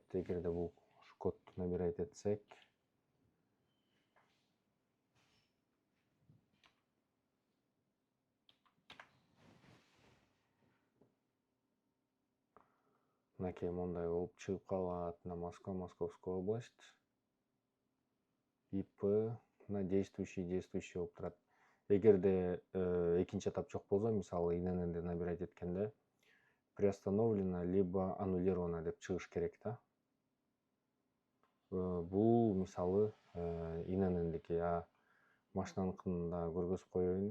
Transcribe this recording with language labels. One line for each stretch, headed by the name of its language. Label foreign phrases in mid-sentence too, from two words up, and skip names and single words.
Kyrgyz: Эгерде бул кодду набирать этсек, мынакей мындай болуп чыгып калат.
Russian: На Москва, Московская область.
Kyrgyz: ИП,
Russian: на действующий
Kyrgyz: болуп турат. Эгерде экинчи этап жок болсо, мисалы ИННди набирать эткенде
Russian: приостановлено либо аннулировано
Kyrgyz: деп чыгыш керек да. Бул мисалы ИННдики, машинаныкын да көргөзүп коеюн.